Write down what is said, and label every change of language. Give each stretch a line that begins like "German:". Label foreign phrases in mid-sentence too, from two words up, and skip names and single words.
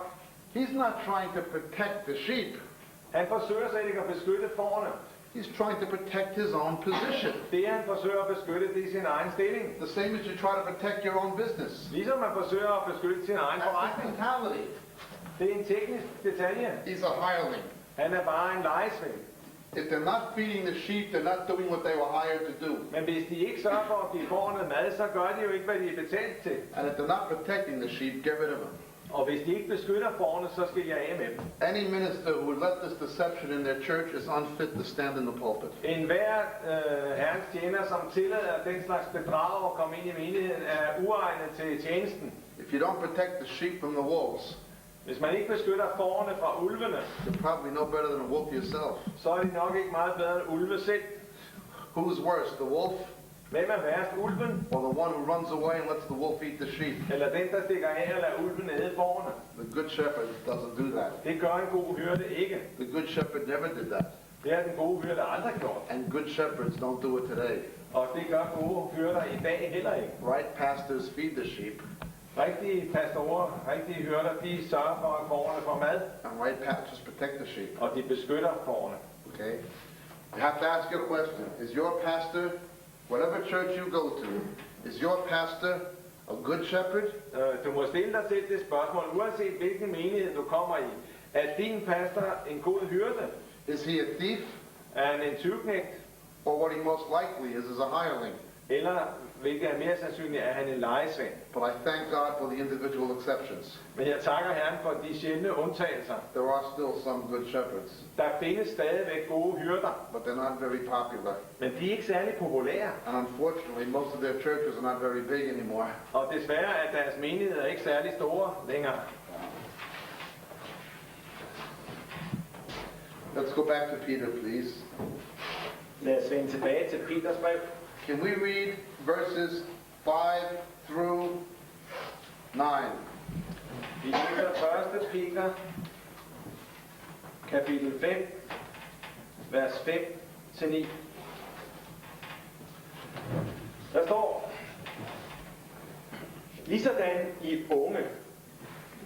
English: He's not trying to protect the sheep.
Danish: Han forsøger slet ikke at beskytte forne.
English: He's trying to protect his own position.
Danish: Det han forsøger at beskytte, det er sin egen stilling.
English: The same as you try to protect your own business.
Danish: Ligesom man forsøger at beskytte sin egen
English: That's
Danish: forretning.
English: mentality.
Danish: Det er en teknisk detalje.
English: He's a hireling.
Danish: Han er bare en lejesvend.
English: If they're not feeding the sheep, they're not doing what they were hired to do.
Danish: Men hvis de ikke sørger for at give forne mad, så gør de jo ikke, hvad de er betalt til.
English: And if they're not protecting the sheep, get rid of them.
Danish: Og hvis de ikke beskytter forne, så skal jeg af med dem.
English: Any minister who would let this deception in their church is unfit to stand in the pulpit.
Danish: En hver herrens tjener, som tillader den slags bedrag at komme ind i menigheden, er uegnet til tjenesten.
English: If you don't protect the sheep from the wolves,
Danish: Hvis man ikke beskytter forne fra ulvene,
English: you're probably no better than a wolf yourself.
Danish: så er de nok ikke meget bedre end ulve selv.
English: Who's worse, the wolf
Danish: Hvem er værst, ulven,
English: or the one who runs away and lets the wolf eat the sheep?
Danish: eller den, der stikker af og lader ulven æde forne?
English: The good shepherd doesn't do that.
Danish: Det gør en god hyrde ikke.
English: The good shepherd never did that.
Danish: Det har den gode hyrde aldrig gjort.
English: And good shepherds don't do it today.
Danish: Og det gør gode hyrder i dag heller ikke.
English: Right pastors feed the sheep,
Danish: Rigtige pastorer, rigtige hyrder, de sørger for, at forne får mad,
English: and right pastors protect the sheep.
Danish: og de beskytter forne.
English: Okay? You have to ask your question. Is your pastor, whatever church you go to, is your pastor a good shepherd?
Danish: Du må stille dig selv det spørgsmål, uanset hvilken menighed du kommer i. Er din pastor en god hyrde?
English: Is he a thief?
Danish: Er han en tyvknægt?
English: Or what he most likely is a hireling?
Danish: Eller, hvilket er mere sandsynligt, er han en lejesvend?
English: But I thank God for the individual exceptions.
Danish: Men jeg takker Herren for de sjældne undtagelser.
English: There are still some good shepherds,
Danish: Der findes stadigvæk gode hyrder,
English: but they're not very popular.
Danish: men de er ikke særlig populære.
English: And unfortunately, most of their churches are not very big anymore.
Danish: Og desværre er deres menigheder ikke særlig store længere.
English: Let's go back to Peter, please.
Danish: Lad os vende tilbage til Peters brev.
English: Can we read verses 5 through 9?
Danish: Vi læser 1. Peter, kapitel 5, vers 5-9. Der står, ligesådan I unge,